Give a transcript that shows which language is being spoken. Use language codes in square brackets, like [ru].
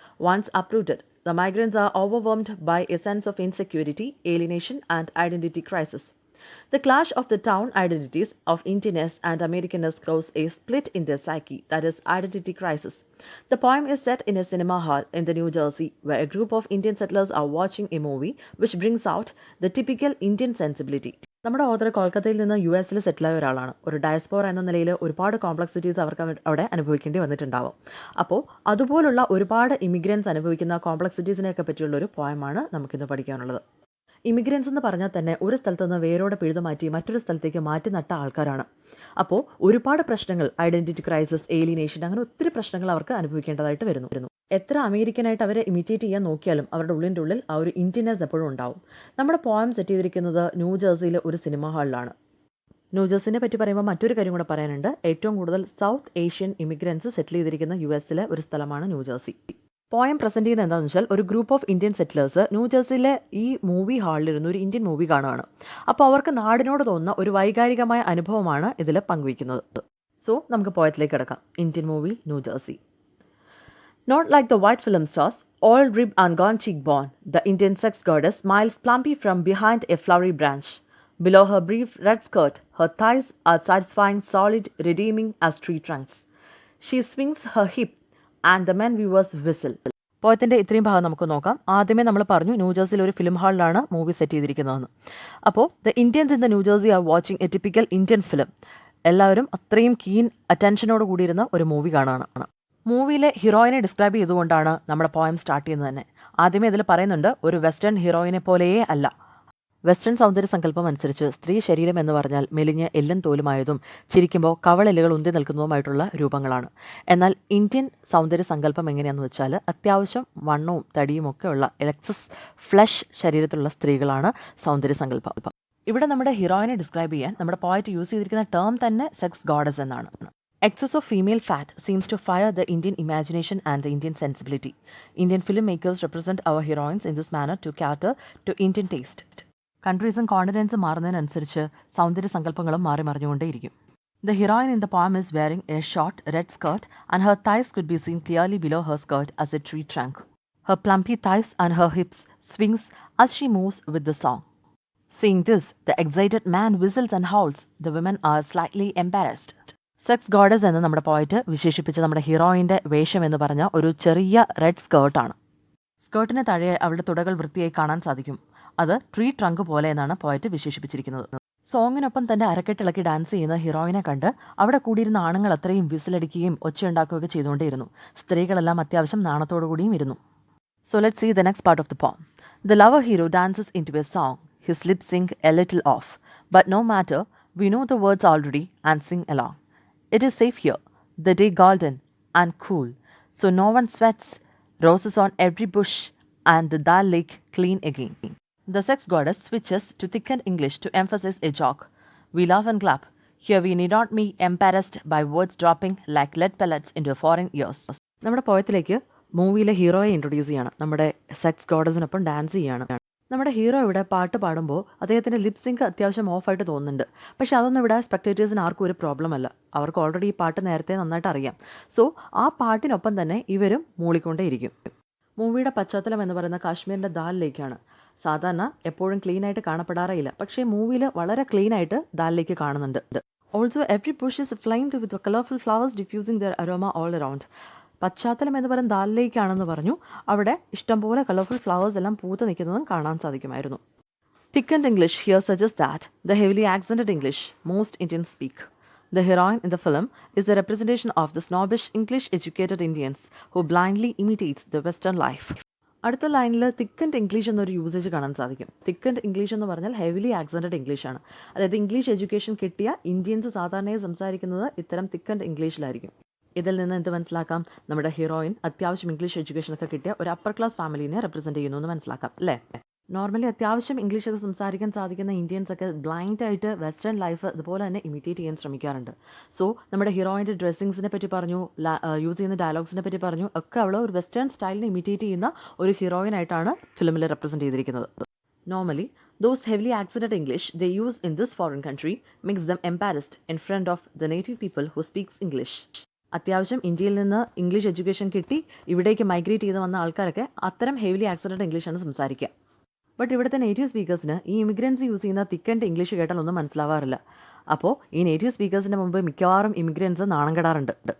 [en] Once uprooted, the migrants are overwhelmed by a sense of insecurity, alienation, and identity crisis. The clash of the town identities of Indianness and Americanness cause a split in their psyche, that is, identity crisis. The poem is set in a cinema hall in the New Jersey, where a group of Indian settlers are watching a movie which brings out the typical Indian sensibility. [ml] നമ്മുടെ author കൊൽക്കത്തയിൽ നിന്ന് US-ൽ സെറ്റിലായ ഒരാളാണ്. ഒരു diaspora എന്ന നിലയിൽ ഒരുപാട് complexities അവർക്ക് അവിടെ അനുഭവിക്കേണ്ടി വന്നിട്ടുണ്ടാവും. അപ്പോൾ അതുപോലുള്ള ഒരുപാട് ഇമിഗ്രൻസ് അനുഭവിക്കുന്ന കോംപ്ലക്സിറ്റീസിനെയൊക്കെ പറ്റിയുള്ള ഒരു പോയമാണ് നമുക്കിന്ന് പഠിക്കാനുള്ളത്. ഇമിഗ്രൻസ് എന്ന് പറഞ്ഞാൽ തന്നെ ഒരു സ്ഥലത്ത് നിന്ന് വേരോടെ പിഴുതു മാറ്റി മറ്റൊരു സ്ഥലത്തേക്ക് മാറ്റി നട്ട ആൾക്കാരാണ്. അപ്പോൾ ഒരുപാട് പ്രശ്നങ്ങൾ, ഐഡൻറ്റിറ്റി ക്രൈസിസ്, ഏലിനേഷൻ, അങ്ങനെ ഒത്തിരി പ്രശ്നങ്ങൾ അവർക്ക് അനുഭവിക്കേണ്ടതായിട്ട് വരുന്നു. എത്ര അമേരിക്കനായിട്ട് അവരെ ഇമിറ്റേറ്റ് ചെയ്യാൻ നോക്കിയാലും അവരുടെ ഉള്ളിൽ ആ ഒരു ഇന്ത്യനെസ് എപ്പോഴും ഉണ്ടാവും. നമ്മുടെ പോയം സെറ്റ് ചെയ്തിരിക്കുന്നത് ന്യൂ ജേഴ്സിയിലെ ഒരു സിനിമ ഹാളിലാണ്. ന്യൂ ജേഴ്സിനെ പറ്റി പറയുമ്പോൾ മറ്റൊരു കാര്യം കൂടെ പറയാനുണ്ട്. ഏറ്റവും കൂടുതൽ സൗത്ത് ഏഷ്യൻ ഇമിഗ്രൻസ് സെറ്റിൽ ചെയ്തിരിക്കുന്ന US-ലെ ഒരു സ്ഥലമാണ് ന്യൂ ജേഴ്സി. പോയം പ്രസൻറ്റ് ചെയ്യുന്നത് എന്താണെന്ന് വെച്ചാൽ ഒരു group of Indian settlers new ജേഴ്സിയിലെ ഈ മൂവി ഹാളിലിരുന്ന് ഒരു ഇന്ത്യൻ മൂവി കാണുകയാണ്. അപ്പോൾ അവർക്ക് നാടിനോട് തോന്നുന്ന ഒരു വൈകാരികമായ അനുഭവമാണ് ഇതിൽ പങ്കുവയ്ക്കുന്നത്. സോ നമുക്ക് പോയത്തിലേക്ക് കിടക്കാം. Indian movie new jersey. [en] Not like the white film stars, all ribbed and gone cheekbone, the Indian sex goddess smiles plumpy from behind a flowery branch. Below her brief red skirt, her thighs are satisfying, solid, redeeming as tree trunks. She swings her hip and the men viewers whistle. [ml] പോയത്തിൻ്റെ ഇത്രയും ഭാഗം നമുക്ക് നോക്കാം. ആദ്യമേ നമ്മൾ പറഞ്ഞു new ജേഴ്സിയിൽ ഒരു film ഹാളിലാണ് movie set ചെയ്തിരിക്കുന്നതെന്ന്. [en] അപ്പോൾ the Indians in the New Jersey are watching a typical Indian film. [ml] എല്ലാവരും അത്രയും കീൻ അറ്റൻഷനോട് കൂടിയിരുന്ന ഒരു മൂവി കാണുകയാണ്. മൂവിയിലെ ഹീറോയിനെ ഡിസ്ക്രൈബ് ചെയ്തുകൊണ്ടാണ് നമ്മുടെ പോയം സ്റ്റാർട്ട് ചെയ്യുന്നത് തന്നെ. ആദ്യമേ ഇതിൽ പറയുന്നുണ്ട്, ഒരു വെസ്റ്റേൺ ഹീറോയിനെ പോലെയേ അല്ല. വെസ്റ്റേൺ സൗന്ദര്യ സങ്കല്പം അനുസരിച്ച് സ്ത്രീ ശരീരം എന്ന് പറഞ്ഞാൽ മെലിഞ്ഞ് എല്ലും തോലുമായതും ചിരിക്കുമ്പോൾ കവളെല്ലുകൾ ഉന്തി നിൽക്കുന്നതുമായിട്ടുള്ള രൂപങ്ങളാണ്. എന്നാൽ ഇന്ത്യൻ സൗന്ദര്യ സങ്കല്പം എങ്ങനെയാണെന്ന് വെച്ചാൽ അത്യാവശ്യം വണ്ണവും തടിയും ഒക്കെ ഉള്ള എക്സസ് ഫ്ലഷ് ശരീരത്തിലുള്ള സ്ത്രീകളാണ് സൗന്ദര്യ സങ്കല്പം. ഇവിടെ നമ്മുടെ ഹീറോയിനെ ഡിസ്ക്രൈബ് ചെയ്യാൻ നമ്മുടെ പോയറ്റ് യൂസ് ചെയ്തിരിക്കുന്ന ടേം തന്നെ സെക്സ് ഗോഡസ് എന്നാണ്. [en] Excess of female fat seems to fire the Indian imagination and the Indian sensibility. Indian filmmakers represent our heroines in this manner to cater to Indian taste. [ml] കൺട്രീസും കോണ്ടിനെൻസും മാറുന്നതിനനുസരിച്ച് സൗന്ദര്യ സങ്കല്പങ്ങളും മാറി മറിഞ്ഞുകൊണ്ടേയിരിക്കും. [en] The heroine in the poem is wearing a short red skirt and her thighs could be seen clearly below her skirt as a tree trunk. Her plumpy thighs and her hips swings as she moves with the song. Seeing this, the excited man whistles and howls. The women are slightly embarrassed. [ml] Sex goddess എന്ന് നമ്മുടെ poet വിശേഷിപ്പിച്ച നമ്മുടെ ഹീറോയിൻ്റെ വേഷം എന്ന് പറഞ്ഞ ഒരു ചെറിയ red സ്കേർട്ടാണ്. സ്കേർട്ടിന് താഴെ അവളുടെ തുടകൾ വൃത്തിയായി കാണാൻ സാധിക്കും. അത് ട്രീ ട്രങ്ക് പോലെ എന്നാണ് പോയറ്റ് വിശേഷിപ്പിച്ചിരിക്കുന്നത്. സോങ്ങിനൊപ്പം തൻ്റെ അരക്കെട്ടിളക്കി ഡാൻസ് ചെയ്യുന്ന ഹീറോയിനെ കണ്ട് അവിടെ കൂടിയിരുന്ന ആണുങ്ങൾ അത്രയും വിസിലടിക്കുകയും ഒച്ചയുണ്ടാക്കുകയൊക്കെ ചെയ്തുകൊണ്ടേയിരുന്നു. സ്ത്രീകളെല്ലാം അത്യാവശ്യം നാണത്തോടു കൂടിയും ഇരുന്നു. [en] So let's see the next part of the poem. The lover hero dances in to a song. His lip sync a little off. But no matter, we know the words already and sing along. It is safe here, the day golden and cool, so no one sweats, roses on every bush, and the Dal Lake clean again. The sex goddess switches to thickened English to emphasize a joke. We laugh and clap. Here we need not be embarrassed by words dropping like lead pellets into foreign ears. [ml] നമ്മുടെ പോയത്തിലേക്ക് മൂവിയിലെ ഹീറോയെ introduce ചെയ്യാണ്. നമ്മുടെ sex ഗോഡസിനൊപ്പം dance ചെയ്യാണ്. നമ്മുടെ hero ഇവിടെ പാട്ട് പാടുമ്പോൾ അദ്ദേഹത്തിൻ്റെ ലിപ് സിങ്ക് അത്യാവശ്യം ഓഫായിട്ട് തോന്നുന്നുണ്ട്. പക്ഷേ അതൊന്നും ഇവിടെ സ്പെക്ടേറ്റേഴ്സിന് ആർക്കും ഒരു പ്രോബ്ലം അല്ല. അവർക്ക് ഓൾറെഡി ഈ പാട്ട് നേരത്തെ നന്നായിട്ട് അറിയാം. സോ ആ പാട്ടിനൊപ്പം തന്നെ ഇവരും മൂളിക്കൊണ്ടേയിരിക്കും. മൂവിയുടെ പശ്ചാത്തലം എന്ന് പറയുന്ന കാശ്മീരിൻ്റെ ദാൽ ലേക്കാണ്. സാധാരണ എപ്പോഴും ക്ലീൻ ആയിട്ട് കാണപ്പെടാറേയില്ല, പക്ഷേ മൂവിയിൽ വളരെ ക്ലീൻ ആയിട്ട് ദാൽ ലേക്ക് കാണുന്നുണ്ട്. [en] Also every bush is flamed with colourful flowers diffusing their aroma all around. [ml] പശ്ചാത്തലം എന്ന് പറയുന്ന ദാൽ ലേക്കാണെന്ന് പറഞ്ഞു. അവിടെ ഇഷ്ടംപോലെ കളർഫുൾ ഫ്ലവേഴ്സ് എല്ലാം പൂത്ത് നിൽക്കുന്നതും കാണാൻ സാധിക്കുമായിരുന്നു. [en] Thickened English here suggests that the heavily accented English most Indians speak. The heroine in the film is the representation of the snobbish English-educated Indians who blindly imitates the Western life. [ml] അടുത്ത ലൈനിൽ thickened English എന്നൊരു usage കാണാൻ സാധിക്കും. Thickened English എന്ന് പറഞ്ഞാൽ heavily ആക്സൻറ്റഡ് ഇംഗ്ലീഷാണ്. അതായത് English education കിട്ടിയ ഇന്ത്യൻസ് സാധാരണയായി സംസാരിക്കുന്നത് ഇത്തരം തിക്കൻഡ് ഇംഗ്ലീഷിലായിരിക്കും. ഇതിൽ നിന്ന് എന്ത് മനസ്സിലാക്കാം? നമ്മുടെ ഹീറോയിൻ അത്യാവശ്യം ഇംഗ്ലീഷ് എഡ്യൂക്കേഷനൊക്കെ കിട്ടിയ ഒരു അപ്പർ ക്ലാസ് ഫാമിലിനെ റെപ്രസെൻറ്റ് ചെയ്യുന്നു എന്ന് മനസ്സിലാക്കാം അല്ലേ? നോർമലി അത്യാവശ്യം ഇംഗ്ലീഷൊക്കെ സംസാരിക്കാൻ സാധിക്കുന്ന ഇന്ത്യൻസൊക്കെ ബ്ലൈൻഡായിട്ട് വെസ്റ്റേൺ ലൈഫ് ഇതുപോലെ തന്നെ ഇമിറ്റേറ്റ് ചെയ്യാൻ ശ്രമിക്കാറുണ്ട്. സോ നമ്മുടെ ഹീറോയിൻ്റെ ഡ്രസ്സിങ്സിനെ പറ്റി പറഞ്ഞു, യൂസ് ചെയ്യുന്ന ഡയലോഗ്സിനെ പറ്റി പറഞ്ഞു, ഒക്കെ അവൾ ഒരു വെസ്റ്റേൺ സ്റ്റൈലിനെ ഇമിറ്റേറ്റ് ചെയ്യുന്ന ഒരു ഹീറോയിനായിട്ടാണ് ഫിലിമിൽ റെപ്രസെൻറ്റ് ചെയ്തിരിക്കുന്നത്. [en] Normally, those heavily accented English they use in this foreign country makes them embarrassed in front of the native people who speaks English. [ml] അത്യാവശ്യം ഇന്ത്യയിൽ നിന്ന് ഇംഗ്ലീഷ് എഡ്യൂക്കേഷൻ കിട്ടി ഇവിടേക്ക് മൈഗ്രേറ്റ് ചെയ്ത് വന്ന ആൾക്കാരൊക്കെ അത്തരം ഹെവിലി ആക്സൻറ്റഡ് ഇംഗ്ലീഷാണ് സംസാരിക്കുക. ബട്ട് ഇവിടുത്തെ നേറ്റീവ് സ്പീക്കേഴ്സിന് ഈ ഇമിഗ്രൻസ് യൂസ് ചെയ്യുന്ന തിക്കൻഡ് ഇംഗ്ലീഷ് കേട്ടാൽ ഒന്നും മനസ്സിലാവാറില്ല. അപ്പോൾ ഈ നേറ്റീവ് സ്പീക്കേഴ്സിൻ്റെ മുമ്പ് മിക്കവാറും ഇമിഗ്രൻസ് നാണം കെടാറുണ്ട്.